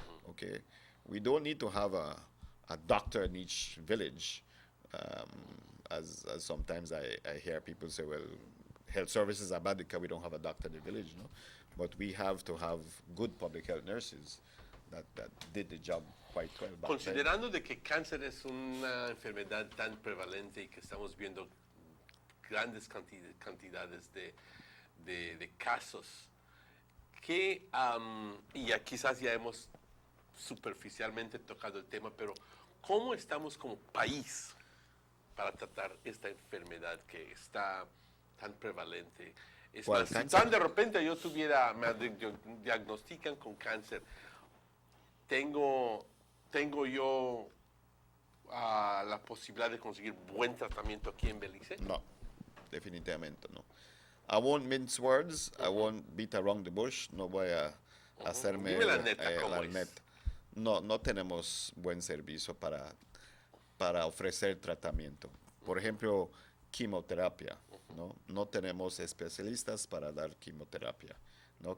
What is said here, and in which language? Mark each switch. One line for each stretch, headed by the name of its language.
English: Okay, we don't need to have a doctor in each village, as sometimes I hear people say, well, health services are bad because we don't have a doctor in the village, but we have to have good public health nurses that did the job quite well back then.
Spanish: Considerando de que cáncer es una enfermedad tan prevalente y que estamos viendo grandes cantidades de casos, que, y ya quizás ya hemos superficialmente tocado el tema, pero ¿cómo estamos como país para tratar esta enfermedad que está tan prevalente? Es más, si tan de repente me diagnostican con cáncer, tengo yo la posibilidad de conseguir buen tratamiento aquí en Belice? No, definitivamente no.
English: I won't mince words, I won't beat around the bush,
Spanish: no voy a hacerme Dime la neta, ¿cómo es? neta. No tenemos buen servicio para ofrecer tratamiento. Por ejemplo, quimioterapia, ¿no? No tenemos especialistas para dar quimioterapia, ¿no?